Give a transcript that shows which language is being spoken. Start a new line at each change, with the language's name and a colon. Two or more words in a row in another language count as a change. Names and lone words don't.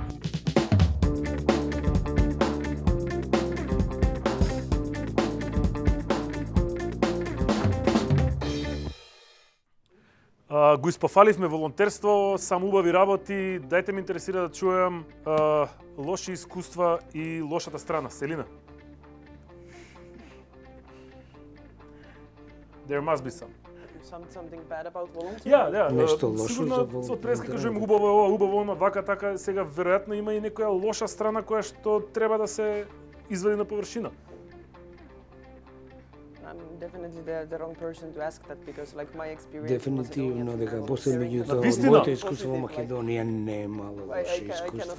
Macedonian: Го испофаливме волонтерство, само убави работи. Дајте ме интересира да чујам лоши искуства и лошата страна. Селина?
English: There must be some. Something bad about volunteering?
Macedonian: Ja, нешто лошо за волонтерство. Од преска кажуваме убаво е ова, убаво оно, вака така, сега веројатно има и некоја лоша страна која што треба да се извади на површина. Дефинитивно дека после меѓутоа моето искуство во Македонија не е мало лоши искуства.